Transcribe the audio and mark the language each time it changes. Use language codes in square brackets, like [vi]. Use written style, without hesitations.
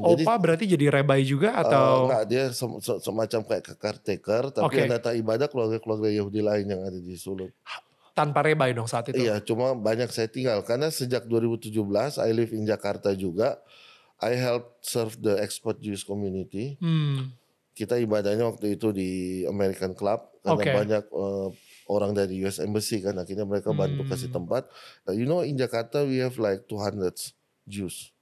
[id] Opa berarti jadi rebai juga atau? Enggak, dia semacam kayak caretaker, tapi yang data ibadah keluarga-keluarga Yahudi lain yang ada di Sulut. Tanpa rebai dong saat itu? Iya, cuma banyak saya tinggal. Karena sejak 2017 [en] I live in Jakarta [id] juga. [en] I help serve the expat Jewish community. [id] Kita ibadahnya waktu itu di American Club. Karena banyak orang dari US Embassy kan. Akhirnya mereka bantu kasih tempat. [en] You know in Jakarta we have like 200 Jews.